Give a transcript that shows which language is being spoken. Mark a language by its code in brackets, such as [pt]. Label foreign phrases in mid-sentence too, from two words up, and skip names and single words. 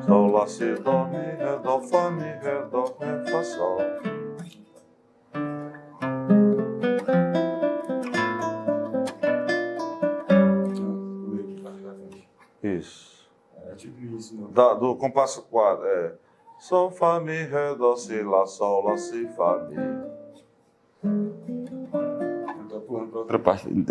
[pt] Sol, lá, si, dó, mi, ré, dó, fá, mi, ré, dó, ré, fá, sol. Isso. É tipo isso, mano. Do compasso 4, sol, fá, mi, ré, dó, si, lá, sol, lá, si, fá, mi. Eu tô pulando pra outra parte.